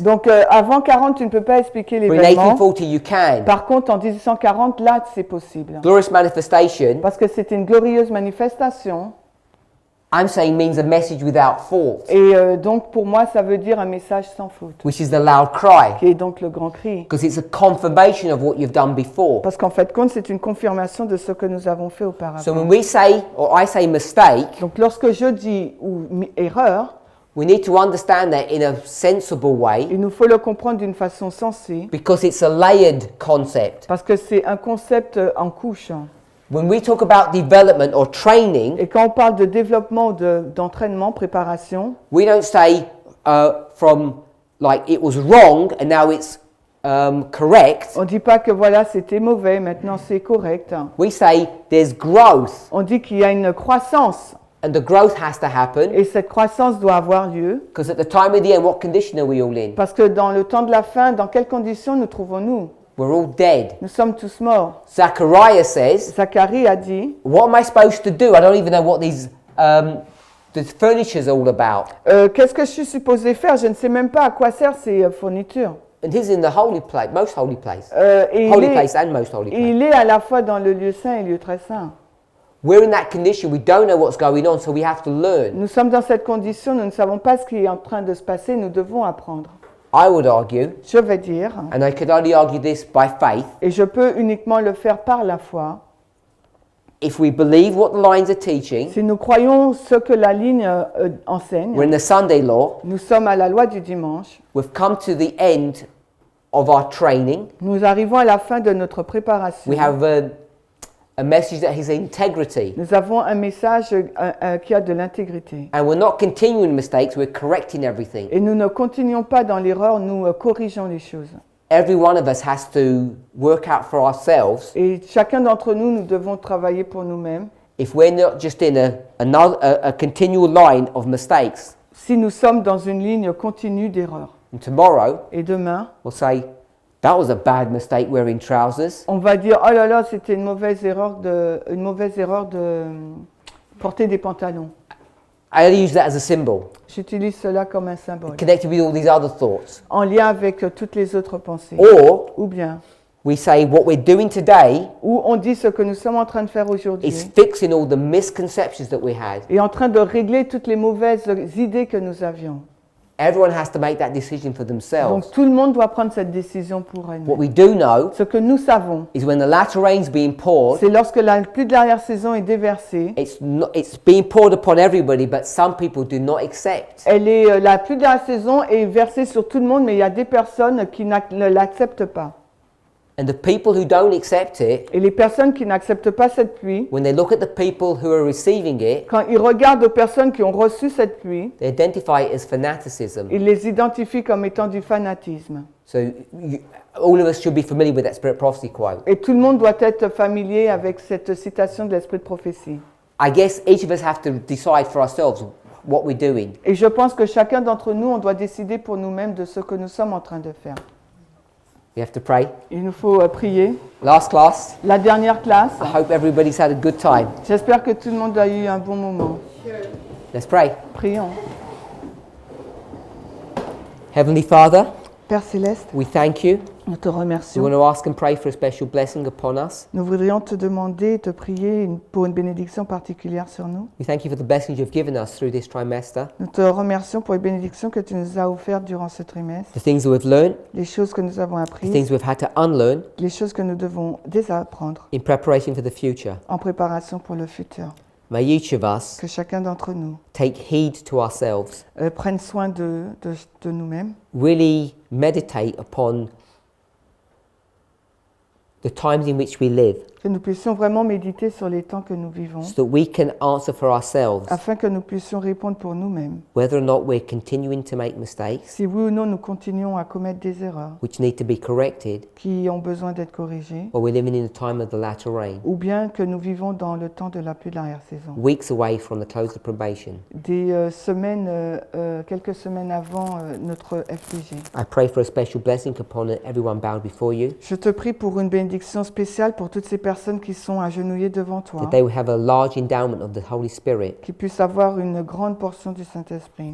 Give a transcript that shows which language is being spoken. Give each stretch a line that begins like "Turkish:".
French: Donc avant 40, tu ne peux pas expliquer
English: but in
French: l'événement.
English: 1840 you can.
French: Par contre, en 1840, là, c'est possible.
English: Glorious manifestation,
French: Parce que c'était une glorieuse manifestation.
English: I'm saying, means a message without fault,
French: Et donc, pour moi, ça veut dire un message sans faute.
English: which is the loud cry,
French: Qui est donc le grand cri.
English: because it's a confirmation of what you've done before.
French: Parce qu'en fait, compte, c'est une confirmation de ce que nous avons fait
English: So
French: auparavant.
English: when we say, or I say mistake,
French: Donc, lorsque je dis ou erreur,
English: we need to understand that in a sensible way,
French: il nous faut le comprendre d'une façon sensée.
English: because it's a layered concept.
French: Parce que c'est un concept en couche.
English: When we talk about development or training,
French: Et quand on parle de développement, d'entraînement, préparation,
English: we don't say from like it was wrong and now it's correct.
French: on ne dit pas que voilà, c'était mauvais, maintenant c'est correct.
English: We say there's growth,
French: On dit qu'il y a une croissance.
English: and the growth has to happen,
French: Et cette croissance doit avoir lieu.
English: because at the time of the end, what condition are we all in?
French: Parce que dans le temps de la fin, dans quelles conditions nous trouvons-nous?
English: We're all dead.
French: Nous sommes tous morts.
English: Zechariah says,
French: Zacharie a dit,
English: what am I supposed to do? I don't even know what these the furniture's all about.
French: qu'est-ce que je suis supposé faire? Je ne sais même pas à quoi servent ces fournitures.
English: And he's in the holy place, most holy place.
French: Et
English: Holy place and most holy place.
French: il est à la fois dans le lieu saint et le lieu très saint.
English: We're in that condition, we don't know what's going on, so we have to learn.
French: Nous sommes dans cette condition, nous ne savons pas ce qui est en train de se passer, nous devons apprendre.
English: I would argue,
French: Je vais dire,
English: and I could only argue this by faith,
French: et je peux uniquement le faire par la foi,
English: if we believe what the lines are teaching,
French: si nous croyons ce que la ligne enseigne,
English: we're in the Sunday law,
French: nous sommes à la loi du dimanche,
English: we've come to the end of our training,
French: nous arrivons à la fin de notre préparation.
English: we have a message that has integrity,
French: Nous avons un message qui a de l'intégrité.
English: and we're not continuing mistakes, we're correcting everything.
French: Et nous ne continuons pas dans l'erreur, nous corrigeons les choses.
English: Every one of us has to work out for ourselves
French: Et chacun d'entre nous, nous devons travailler pour nous-mêmes.
English: if we're not just in a continual line of mistakes.
French: Si nous sommes dans une ligne continue d'erreurs.
English: And tomorrow,
French: Et demain,
English: we'll say, that was a bad mistake wearing trousers.
French: on va dire, oh là là, c'était une mauvaise erreur de porter des pantalons.
English: I use that as a symbol,
French: J'utilise cela comme un symbole,
English: connected with all these other thoughts.
French: en lien avec toutes les autres pensées.
English: Or
French: Ou bien,
English: we say what we're doing today
French: où on dit ce que nous sommes en train de faire
English: is
French: aujourd'hui,
English: fixing all the misconceptions that we had.
French: et en train de régler toutes les mauvaises idées que nous avions.
English: Everyone has to make that decision for themselves.
French: Donc tout le monde doit prendre cette décision pour
English: What
French: elle-même.
English: we do know
French: Ce que nous savons,
English: is when the latter rain's being poured,
French: c'est lorsque la pluie de l'arrière-saison est déversée,
English: it's being poured upon everybody, but some people do not accept.
French: la pluie de l'arrière-saison est versée sur tout le monde, mais il y a des personnes qui ne l'acceptent pas.
English: And the people who don't accept it,
French: Et les personnes qui n'acceptent pas cette pluie,
English: when they look at the people who are receiving it,
French: quand ils regardent aux personnes qui ont reçu cette pluie,
English: they identify it as fanaticism.
French: ils les identifient comme étant du fanatisme.
English: So all of us should be familiar with that spirit prophecy quote.
French: Et tout le monde doit être familier avec cette citation de l'esprit de prophétie.
English: I guess each of us have to decide for ourselves what we're doing.
French: Et je pense que chacun d'entre nous, on doit décider pour nous-mêmes de ce que nous sommes en train de faire.
English: We have to pray.
French: Il nous faut prier.
English: Last class.
French: La dernière classe,
English: I hope everybody's had a good time.
French: j'espère que tout le monde a eu un bon moment.
English: Let's pray.
French: Prions.
English: Heavenly Father,
French: Père Céleste,
English: we thank you.
French: nous te
English: We want
French: remercions.
English: to ask and pray for a special blessing upon us.
French: Nous voudrions te demander et te prier pour une bénédiction particulière sur nous.
English: We thank you for the blessings you've given us through this trimester,
French: Nous te remercions pour les bénédictions que tu nous as offertes durant ce trimestre,
English: the things that we've learned,
French: les choses que nous avons
English: the
French: apprises,
English: things we've had to unlearn
French: les choses que nous devons désapprendre
English: in preparation for the future.
French: en préparation pour le futur.
English: May each of us
French: Que chacun d'entre nous
English: take heed to ourselves,
French: prenne soin de nous-mêmes,
English: really meditate upon the times in which we live,
French: que nous puissions vraiment méditer sur les temps que nous vivons,
English: so that we can answer for ourselves
French: afin que nous puissions répondre pour nous-mêmes.
English: whether or not we're continuing to make mistakes,
French: Si oui ou non nous continuons à commettre des erreurs
English: which need to be corrected,
French: qui ont besoin d'être corrigées,
English: or we're living in the time of the latter rain,
French: ou bien que nous vivons dans le temps de la pluie de l'arrière-saison.
English: weeks away from the close of probation.
French: Des semaines, quelques semaines avant notre FPG.
English: I pray for a special blessing upon everyone bowed before you,
French: Je te prie pour une bénédiction spéciale pour toutes ces personnes qui sont agenouillées devant toi,
English: that they will have a large endowment of the Holy Spirit
French: qui puissent avoir une grande portion du Saint-Esprit,